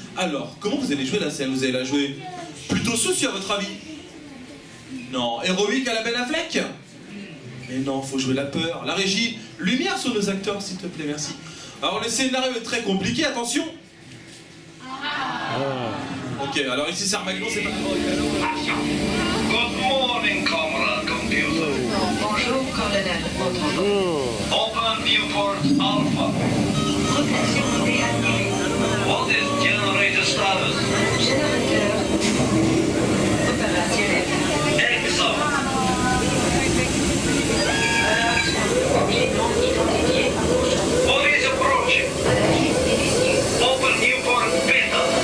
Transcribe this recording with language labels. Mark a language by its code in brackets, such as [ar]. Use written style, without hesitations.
[fr] Alors, comment vous allez jouer la scène? Vous allez la jouer plutôt soucieux à votre avis? Non, héroïque à la Ben Affleck? Mais non, faut jouer la peur. La régie, lumière sur nos acteurs, s'il te plaît, merci. Alors le scénario est très compliqué, attention. Ok, alors ici c'est Armageddon, c'est pas trop. [en] Good morning, comrade computer. [fr] Bonjour, colonel. [en] Open viewport Alpha. [fr] Rotation déactivée. [en] What is generator status? [fr] Générateur opérationnel. [en] Excellent. [fr] Objet non identifié. [en] What is approaching? [fr] Analyse initiée. [en] Open viewport Beta.